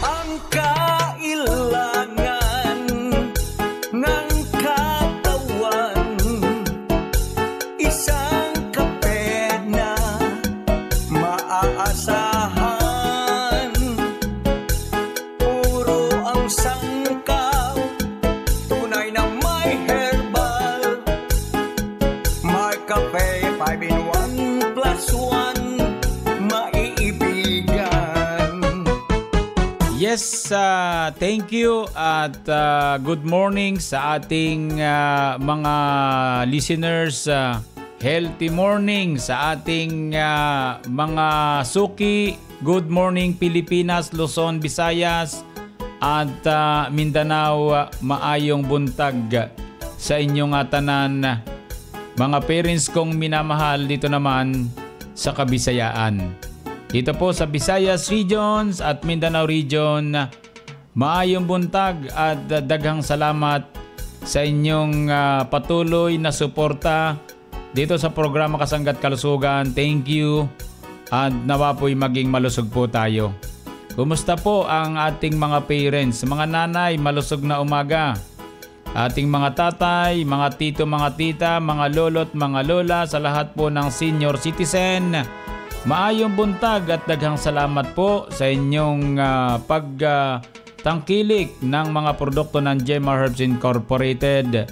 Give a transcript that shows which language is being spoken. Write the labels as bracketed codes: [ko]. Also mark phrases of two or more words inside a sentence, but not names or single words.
[tl] Ang kailangan ng katawan, isang kape na maaasahan, puro ang sangkaw, tunay na may herbal. Mark Cafe 5-in-1 plus 1 maiibigan. [en] Yes, thank you [tl] at [en] good morning [tl] sa ating mga listeners. [en] Healthy morning [tl] sa ating mga suki. [en] Good morning [tl] Pilipinas, Luzon, Visayas at Mindanao. [ceb] Maayong buntag sa inyong tanan. [tl] Mga parents kong minamahal dito naman sa Kabisayaan. Dito po sa Visayas Regions at Mindanao Region, [ceb] maayong buntag [tl] at [ceb] daghang salamat [tl] sa inyong patuloy na suporta dito sa programa Kasangga't Kalusugan. [en] Thank you [tl] at nawa po'y maging malusog po tayo. Kumusta po ang ating mga parents, mga nanay, malusog na umaga. Ating mga tatay, mga tito, mga tita, mga lolo't mga lola, sa lahat po ng [en] senior citizen, [ceb] maayong buntag [tl] at [ceb] daghang salamat [tl] po sa inyong pagtangkilik ng mga produkto ng Gemma Herbs Incorporated.